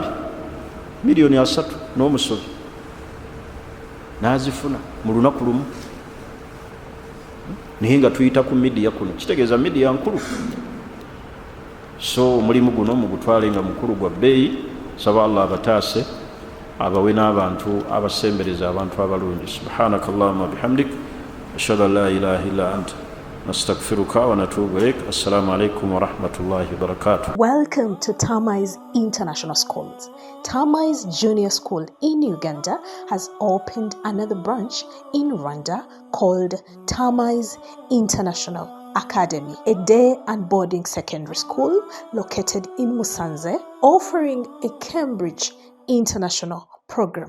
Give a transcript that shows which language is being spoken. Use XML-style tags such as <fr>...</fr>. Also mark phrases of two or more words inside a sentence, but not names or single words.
<lg>Miliyoni 3 n'omusobi n'azifuna mu lunaku lumu. Naye nga tuyita ku midiya kuno, kitegeeza midiya nkulu. So omulimu guno mugutwale nga mukulu gwa bbeeyi. Saba Allah abataase abawe n'abantu abasembereza abantu abalungi.</lg> <ar>سبحانك اللهم وبحمدك أشهد أن لا إله إلا أنت نستغفرك ونتوب إليك. السلام عليكم ورحمة الله وبركاته.</ar> <en>Welcome to Tamais International Schools. Tamais Junior School in Uganda has opened another branch in Rwanda called Tamais International Academy, a day and boarding secondary school located in Musanze, offering a Cambridge International program.</en>